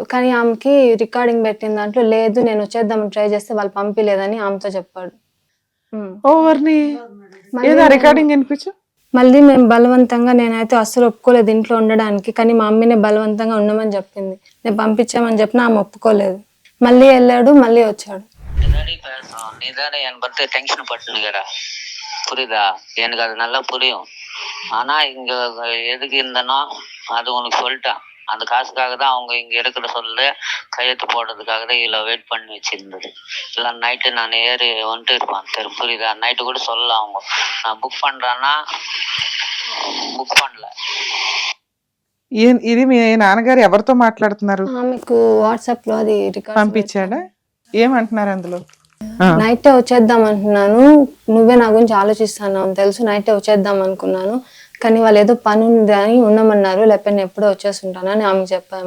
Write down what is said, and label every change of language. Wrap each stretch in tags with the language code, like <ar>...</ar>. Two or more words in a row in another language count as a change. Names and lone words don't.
<te>కానీ ఆమెకి రికార్డింగ్ పెట్టిన దాంట్లో లేదు, నేను వచ్చేద్దామని ట్రై చేస్తే వాళ్ళు పంపిలేదని ఆమెతో చెప్పాడు. ఓవర్ని రికార్డింగ్ వినిపించు. మళ్ళీ మేము బలవంతంగా, నేనైతే అస్సలు ఒప్పుకోలేదు ఇంట్లో ఉండడానికి, కానీ మా అమ్మనే బలవంతంగా ఉండమని చెప్పింది. నేను పంపించామని చెప్పిన ఆమె ఒప్పుకోలేదు. మళ్ళీ వెళ్ళాడు, மல்லி వచ్చాడు.</te> <ta>நீதானே என் பத்தி டென்ஷன் பட்டுனுக்கிற, புரியுதா? எனக்கு அது நல்லா புரியும். ஆனா இங்க எதுக்கு இருந்தனோ அது உனக்கு சொல்லிட்டேன். அந்த காசுக்காக தான் அவங்க இங்க இருக்கிற சொல்லு கையெழுத்து போடுறதுக்காக தான் இவ்வளோ வெயிட் பண்ணி வச்சிருந்தது. இல்லை நைட்டு நான் ஏறி வந்துட்டு இருப்பேன் தெரு, புரியுதா? நைட்டு கூட சொல்லலாம் அவங்க, நான் புக் பண்றேன்னா బుక్ பண்ணல.</ta> <te>ఇది మీ నాన్నగారు ఎవరితో మాట్లాడుతున్నారు? ఆమెకు వాట్సాప్ లో అది రికార్డ్ పంపించాడా? ఏమంటున్నారు అందులో? నైటే వచ్చేద్దాం అంటున్నాను, నువ్వే నా గురించి ఆలోచిస్తాను తెలుసు, నైటే వచ్చేద్దాం అనుకున్నాను, కానీ వాళ్ళు ఏదో పని ఉంది అని ఉండమన్నారు, లేకపోతే నేను ఎప్పుడో వచ్చేస్తుంటాను అని ఆమె చెప్పాము.</te>